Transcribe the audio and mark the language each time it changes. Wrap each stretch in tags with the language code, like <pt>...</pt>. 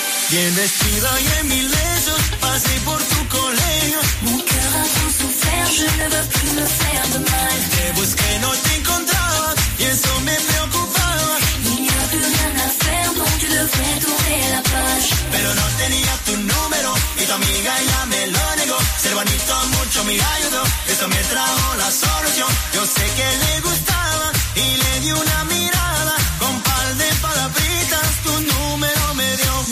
<es>bien vestida y en mil besos, pasé por tu colegio.</es> <fr>Mon cœur a tout souffert, je ne veux plus me faire de mal.</fr> <es>Te busqué, no te encontraba, y eso me preocupaba.</es> <fr>Il n'y a plus rien à faire, donc tu devrais tourner la page.</fr> <es>Pero no tenía tu número, y tu amiga ya me lo negó. Ser bonito mucho me ayudó, eso me trajo la solución. Yo sé que le gustaba, y le di una mirada. Con par de palabritas, tu número me dio.</es>